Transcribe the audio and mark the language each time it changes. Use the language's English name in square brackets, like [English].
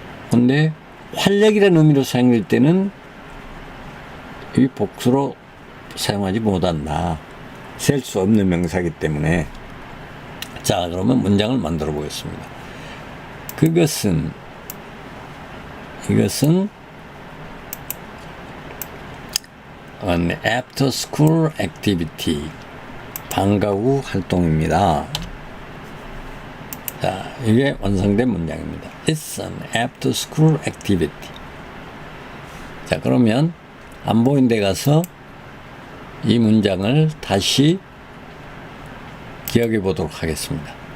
[Korean] 근데 활력이라는 의미로 사용될 때는 이 복수로 사용하지 못한다. 셀 수 없는 명사이기 때문에. 자, 그러면 문장을 만들어 보겠습니다. 이것은 [English] an after school activity. [Korean] 방과 후 활동입니다. 자, 이게 완성된 문장입니다. [English] It's an after school activity. [Korean] 자, 그러면 안 보이는 데 가서 이 문장을 다시 기억해 보도록 하겠습니다.